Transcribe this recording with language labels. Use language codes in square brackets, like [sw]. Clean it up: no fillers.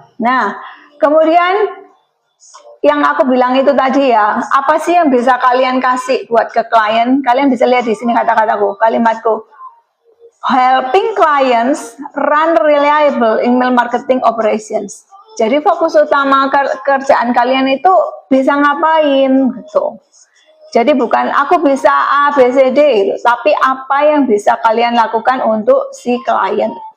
[id] Nah, kemudian yang aku bilang itu tadi ya, apa sih yang bisa kalian kasih buat ke klien? Kalian bisa lihat di sini kata-kataku, kalimatku. [en] Helping clients run reliable email marketing operations. [id] Jadi fokus utama kerjaan kalian itu bisa ngapain gitu. Jadi bukan aku bisa A, B, C, D gitu, tapi apa yang bisa kalian lakukan untuk si klien.